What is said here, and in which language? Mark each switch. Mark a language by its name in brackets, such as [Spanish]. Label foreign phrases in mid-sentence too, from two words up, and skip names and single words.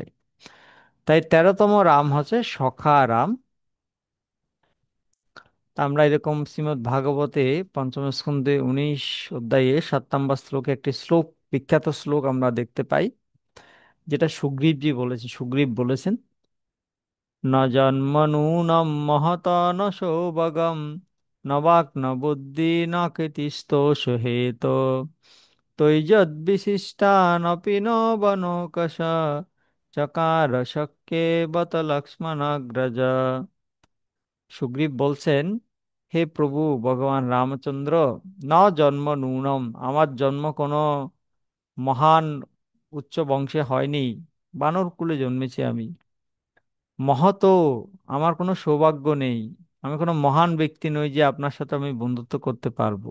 [Bangla] তাই 13তম রাম হচ্ছে সখা রাম। তা আমরা এরকম শ্রীমদ্ ভাগবতে পঞ্চম স্কন্ধে 19 অধ্যায়ে 7 নম্বর শ্লোকে একটি শ্লোক, বিখ্যাত শ্লোক আমরা দেখতে পাই, যেটা সুগ্রীবজি বলেছে, সুগ্রীব বলেছেন, [Sanskrit] ন জন্ম নূনম মহত ন সৌভগম ন বাক ন বুদ্ধি ন কীর্তিস্তোষ হেত তৈজদ্বিশিষ্টানপি ন বনকশ চকার শক্যে বত লক্ষ্মণাগ্রজ। [Bangla] সুগ্রীব বলছেন, হে প্রভু ভগবান রামচন্দ্র, [Sanskrit] ন জন্ম নূনম, [Bangla] আমার জন্ম কোনো মহান উচ্চ বংশে হয়নি, বানর কুলে জন্মেছি আমি। মহত, আমার কোনো সৌভাগ্য নেই, আমি কোনো মহান ব্যক্তি নই যে আপনার সাথে আমি বন্ধুত্ব করতে পারবো।